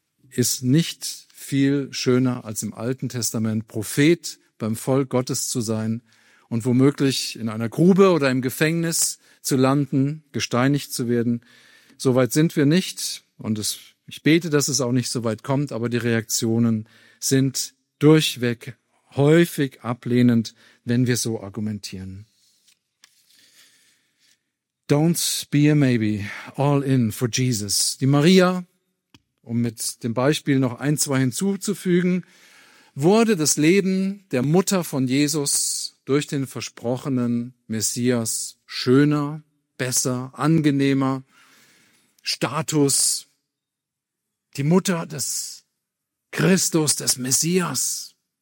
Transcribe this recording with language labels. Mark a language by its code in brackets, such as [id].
[de] ist nicht viel schöner als im Alten Testament Prophet beim Volk Gottes zu sein und womöglich in einer Grube oder im Gefängnis zu landen, gesteinigt zu werden. So weit sind wir nicht und ich bete, dass es auch nicht so weit kommt, aber die Reaktionen sind durchweg häufig ablehnend, wenn wir so argumentieren. [en] Don't be a maybe, all in for Jesus. [de] Die Maria, um mit dem Beispiel noch ein, zwei hinzuzufügen, wurde das Leben der Mutter von Jesus durch den versprochenen Messias schöner, besser, angenehmer, Status, die Mutter des Christus, des Messias.